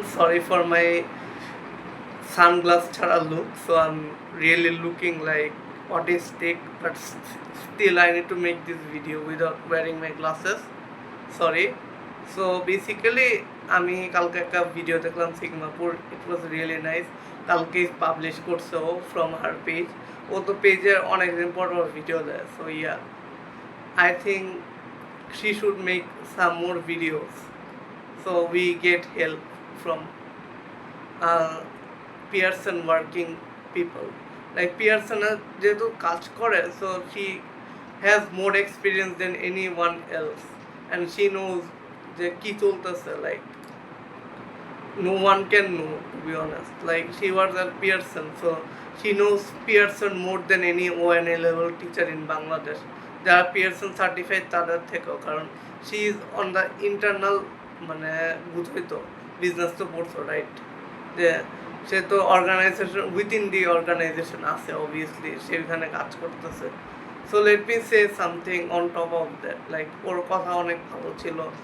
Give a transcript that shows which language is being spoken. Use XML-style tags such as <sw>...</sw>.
<en>Sorry for my sunglass chara look. So I'm really looking like autistic, but still I need to make this video without wearing my glasses. Sorry. So basically</en> <bn>আমি কালকে একটা video দেখলাম সিগমাপুর,</bn> <en>It was really nice.</en> <bn>কালকে publish করছে ও</bn> <en>from her</en> <bn>page. ও তো পেজে অনেক দিন পর ভিডিও দেয়।</bn> <en>So yeah, I think she should make some more videos so we get help from Pearson working people. Like Pearson</en> <bn>যেহেতু কাজ করে,</bn> <en>so she has more experience than anyone else and she knows</en> <bn>যে কি চলতেছে,</bn> <en>like no one can know, to be honest. Like she was at Pearson, so she knows Pearson more than any ONA level teacher in Bangladesh.</en> <bn>যারা Pearson certified তাদের থেকেও, কারণ</bn> <en>she is on the internal,</en> <bn>মানে বুঝই তো, business তো পড়ছো right, যে সে তো</bn> <en>organisation within the organisation</en> <bn>আছে, অবভিয়াসলি সেখানে কাজ করতেছে।</bn> <en>so let me say something on top of that, like</en> <bn>ওর কথা অনেক ভালো ছিল।</bn>